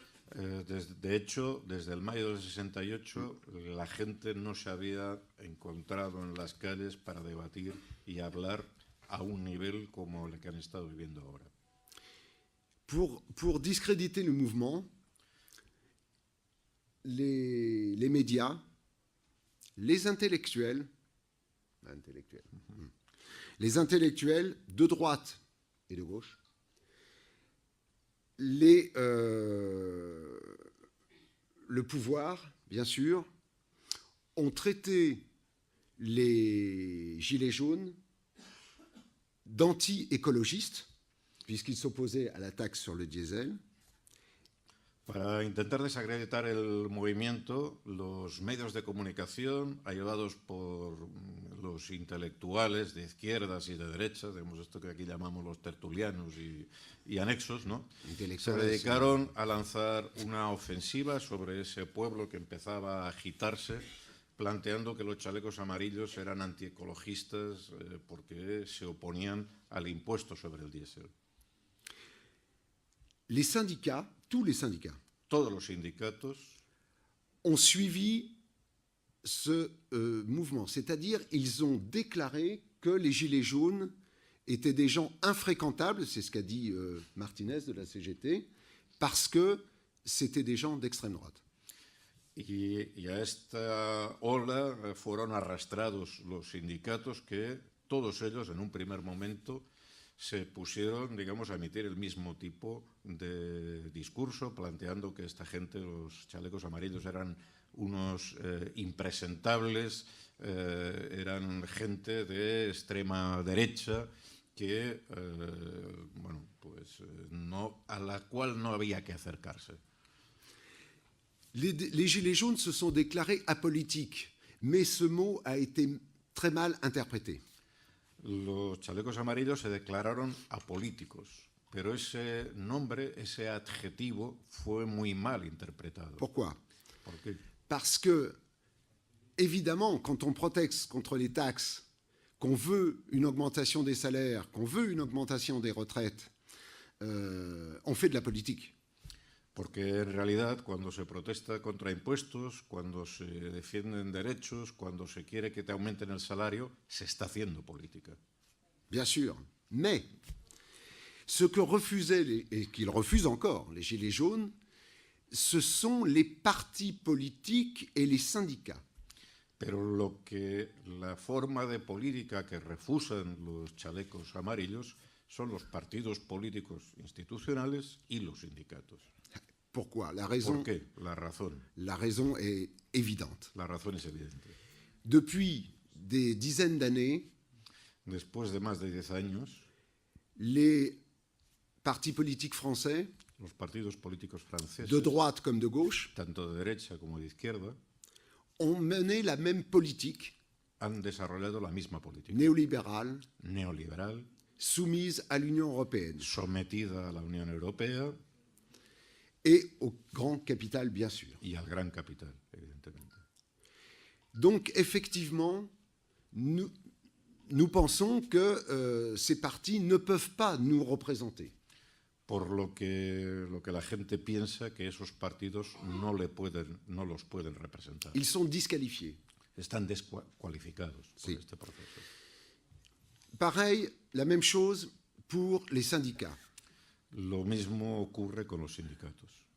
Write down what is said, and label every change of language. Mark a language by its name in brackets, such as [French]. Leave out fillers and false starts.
[Spanish] De hecho, desde el mayo del 68, la gente no se había encontrado en las calles para debatir y hablar a un nivel como el que han estado viviendo ahora. [French] Pour discréditer le mouvement, les médias, les intellectuels de droite et de gauche, le pouvoir, bien sûr, ont traité les Gilets jaunes d'anti-écologistes, puisqu'ils s'opposaient à la taxe sur le diesel. [Spanish] Para intentar desacreditar el movimiento, los medios de comunicación, ayudados por los intelectuales de izquierdas y de derechas, digamos esto que aquí llamamos los tertulianos y anexos, ¿no?, se dedicaron a lanzar una ofensiva sobre ese pueblo que empezaba a agitarse, planteando que los chalecos amarillos eran antiecologistas porque se oponían al impuesto sobre el diésel. [French] Les syndicats, tous les syndicats, [Spanish] Todos los sindicatos [French] ont suivi ce mouvement, c'est-à-dire ils ont déclaré que les Gilets jaunes étaient des gens infréquentables, c'est ce qu'a dit Martinez de la CGT, parce que c'était des gens d'extrême droite. [Spanish] y a esta ola fueron arrastrados los sindicatos que todos ellos en un primer momento se pusieron, digamos, a emitir el mismo tipo de discurso, planteando que esta gente, los chalecos amarillos, eran unos impresentables, eran gente de extrema derecha que, bueno, pues a la cual no había que acercarse. [French] Les Gilets jaunes se sont déclarés apolitiques, mais ce mot a été très mal interprété. [Spanish] Los chalecos amarillos se declararon apolíticos, pero ese nombre, ese adjetivo, fue muy mal interpretado. [French] Pourquoi? [Spanish] ¿Por qué? [French] Parce que, évidemment, quand on proteste contre les taxes, qu'on veut une augmentation des salaires, qu'on veut une augmentation des retraites, on fait de la politique. [Spanish] Porque en realidad cuando se protesta contra impuestos, cuando se defienden derechos, cuando se quiere que te aumenten el salario, se está haciendo política. [French] Bien sûr. Mais ce que refusaient, et qu'ils refusent encore, les Gilets jaunes, ce sont les partis politiques et les syndicats. [Spanish] Pero la forma de política que refusan los chalecos amarillos son los partidos políticos institucionales y los sindicatos. [French] Pourquoi? La raison, [Spanish] ¿Por qué? La razón [French] est évidente. [Spanish] La razón es evidente. [French] Depuis des dizaines d'années, [Spanish] Después de más de 10 años, [French] les partis politiques français, [Spanish] los partidos políticos franceses, [French] de droite comme de gauche, [Spanish] tanto de derecha como de izquierda, [French] ont mené la même politique [Spanish] han desarrollado la misma política [French] néolibérale, [Spanish] neoliberal, [French] soumise à l'Union européenne [Spanish] sometida a la Unión Europea [French] et au grand capital, bien sûr. [Spanish] y al gran capital, evidentemente. [French] Donc, effectivement, nous pensons que ces partis ne peuvent pas nous représenter. [Spanish] Por lo que la gente piensa que esos partidos no los pueden representar. [French] Ils sont disqualifiés. [Spanish] Están descualificados por este proceso. [French] Pareil, la même chose pour les syndicats. [Spanish] Lo mismo ocurre con los sindicatos.